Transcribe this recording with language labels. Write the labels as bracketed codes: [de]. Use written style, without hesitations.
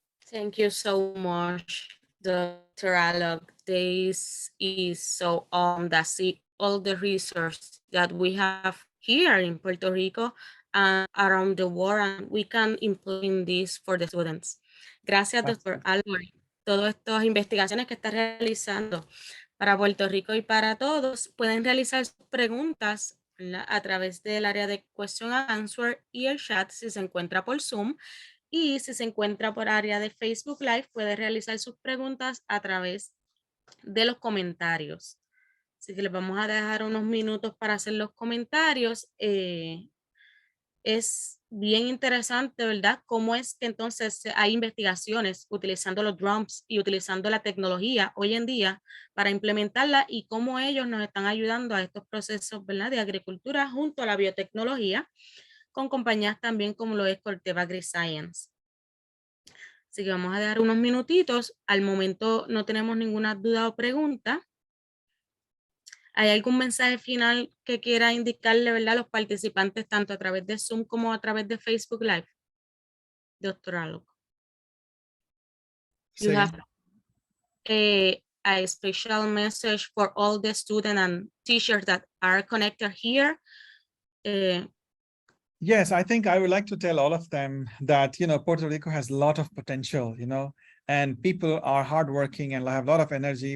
[en] Thank you so much, Dr. Alok. This is so that see all the research that we have here in Puerto Rico and around the world, and we can implement this for the students. [es] Gracias, Dr. Alok. Todas estas investigaciones que está realizando para Puerto Rico y para todos, pueden realizar sus preguntas, ¿verdad?, a través del área de Question and Answer y el chat si se encuentra por Zoom. Y si se encuentra por área de Facebook Live, puede realizar sus preguntas a través de los comentarios. Así que les vamos a dejar unos minutos para hacer los comentarios. Es bien interesante, ¿verdad? Cómo es que entonces hay investigaciones utilizando los drones y utilizando la tecnología hoy en día para implementarla y cómo ellos nos están ayudando a estos procesos, ¿verdad?, de agricultura junto a la biotecnología, con compañías también como lo es Corteva Agriscience. Así que vamos a dar unos minutitos. Al momento no tenemos ninguna duda o pregunta. ¿Hay algún mensaje final que quiera indicarle, ¿verdad?, a los participantes tanto a través de Zoom como a través de Facebook Live? Doctor Alok. [en] You have a special message for all the students and teachers that are connected here. Yes, I think I would like to tell all of them that, Puerto Rico has a lot of potential, and people are hardworking and have a lot of energy.